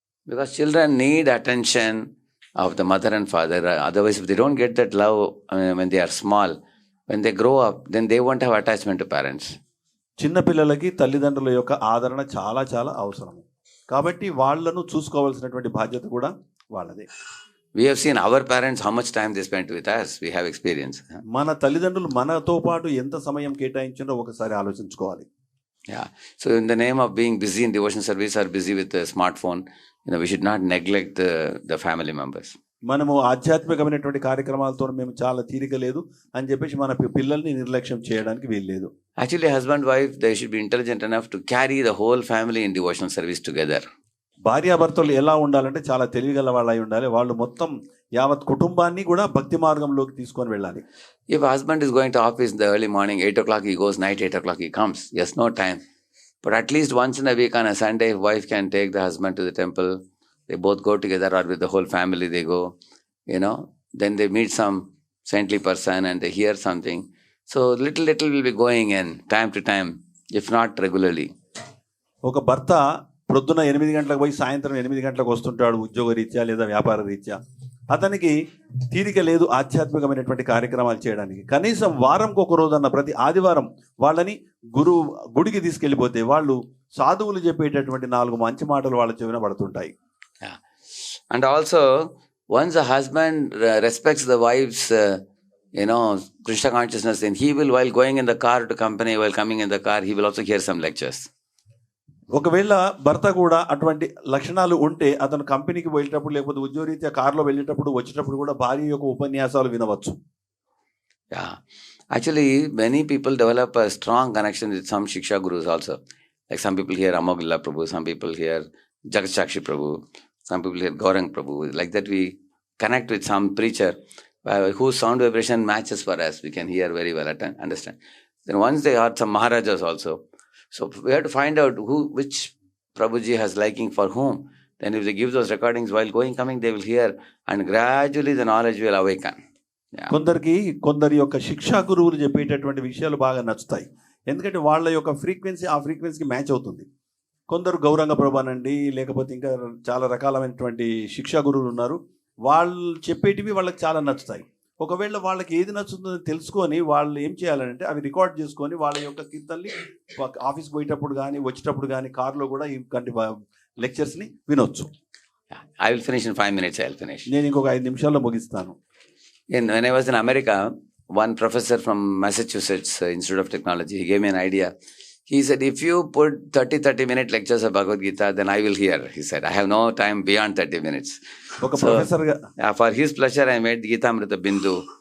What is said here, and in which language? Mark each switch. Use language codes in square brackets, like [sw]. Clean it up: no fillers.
[en] Because children need attention of the mother and father. Otherwise, if they don't get that love when they are small, when they grow up, then they won't have attachment to parents. [te] చిన్న పిల్లలకి తల్లిదండ్రుల యొక్క ఆదరణ చాలా చాలా అవసరం. కాబట్టి వాళ్ళను చూసుకోవాల్సినటువంటి బాధ్యత కూడా వాళ్ళదే. [en] We have seen our parents how much time they spent with us. We have experience. [te] మన తల్లిదండ్రులు మనతో పాటు ఎంత సమయం కేటాయించారో ఒకసారి ఆలోచించుకోవాలి. [en] Yeah. So in the name of being busy in devotion service or busy with the smartphone, we should not neglect the family members. [te] మనము ఆధ్యాత్మికమైనటువంటి కార్యక్రమాలతో మేము చాలా తీరిక లేదు అని చెప్పేసి మన పిల్లల్ని నిర్లక్ష్యం చేయడానికి వీల్లేదు. [en] Actually, husband wife, they should be intelligent enough to carry the whole family in devotional service together. [te] భార్యాభర్తలు ఎలా ఉండాలంటే చాలా తెలివిగల వాళ్ళు అయి ఉండాలి. వాళ్ళు మొత్తం యావత్ కుటుంబాన్ని కూడా భక్తి మార్గంలోకి తీసుకొని వెళ్ళాలి. [en] If husband is going to office in the early morning, 8 o'clock he goes, night 8 o'clock he comes. Yes, no time. But at least once in a week on a Sunday, wife can take the husband to the temple. They both go together, or with the whole family they go, then they meet some saintly person and they hear something. So little will be going in time to time, if not regularly. [te] ఒక భర్త ప్రొద్దున 8 గంటలకు పోయి సాయంత్రం 8 గంటలకు వస్తుంటాడు, ఉద్యోగ రీత్యా లేదా వ్యాపార రీత్యా. అతనికి తీరిక లేదు ఆధ్యాత్మికమైనటువంటి కార్యక్రమాలు చేయడానికి. కనీసం వారంకి ఒక రోజన్న ప్రతి ఆదివారం వాళ్ళని గుడికి తీసుకెళ్ళిపోతే వాళ్ళు సాధువులు చెప్పేటటువంటి 4 మంచి మాటలు వాళ్ళ చెవిన పడుతుంటాయి. [en] And also, once a husband respects the wife's Krishna consciousness, then he will, while going in the car to company, while coming in the car, he will also hear some lectures. [te] ఒకవేళ భర్త కూడా అటువంటి లక్షణాలు ఉంటే అతను కంపెనీకి వెళ్ళేటప్పుడు లేకపోతే ఉద్యోగరీత్యా కార్లో వెళ్ళేటప్పుడు వచ్చేటప్పుడు కూడా భార్య యొక్క ఉపన్యాసాలు వినవచ్చు. [en] Yeah. Actually, many people develop a strong connection with some Shiksha Gurus also. Like some people hear Amogilla Prabhu, some people hear Jagat Shakshi Prabhu, some people hear Gaurang Prabhu. Like that we connect with some preacher whose sound vibration matches for us. We can hear very well, understand. Then once they are some Maharajas also. So we have to find out which Prabhuji has liking for whom. Then if they give those recordings while going, coming, they will hear, and gradually the knowledge will awaken. Yeah. [te] కొందరి యొక్క శిక్షా గురువులు చెప్పేటటువంటి విషయాలు బాగా నచ్చుతాయి. ఎందుకంటే వాళ్ళ యొక్క ఫ్రీక్వెన్సీ ఆ ఫ్రీక్వెన్సీకి మ్యాచ్ అవుతుంది. కొందరు గౌరంగ ప్రభానండి, లేకపోతే ఇంకా చాలా రకాలైనటువంటి శిక్షా గురువులు ఉన్నారు. వాళ్ళు చెప్పేటివి వాళ్ళకి చాలా నచ్చుతాయి. ఒకవేళ వాళ్ళకి ఏది నచ్చుతుందో తెలుసుకొని వాళ్ళు ఏం చేయాలంటే అవి రికార్డ్ చేసుకొని వాళ్ళ యొక్క కీర్తనని ఆఫీస్కి పోయేటప్పుడు కానీ వచ్చేటప్పుడు కానీ కార్లో కూడా ఈ లెక్చర్స్ని వినొచ్చు. [en] I will finish in 5 minutes. I will finish. [te] నేను ఇంకొక 5 నిమిషాల్లో ముగిస్తాను. [en] When I was in America, one professor from Massachusetts Institute of Technology, he gave me an idea. He said, if you put 30-minute lectures of Bhagavad Gita, then I will hear. He said, I have no time beyond 30 minutes. So, for his pleasure, I made Gita Amrita Bindu.